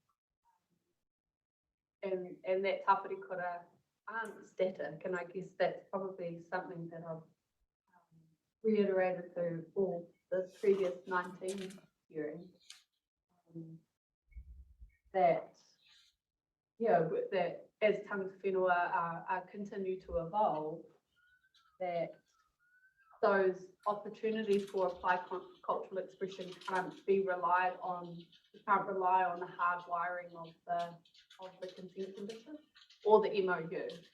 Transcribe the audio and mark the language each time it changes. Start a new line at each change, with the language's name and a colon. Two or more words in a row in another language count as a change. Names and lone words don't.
English: And that Tāwhiri Kura aren't static, and I guess that's probably something that I've reiterated through all the previous 19 hearings. That, yeah, that as
Māori: tangata whenua
English: continue to evolve, that those opportunities for applied cultural expression can't rely on the hard wiring of the consent condition or the MOU.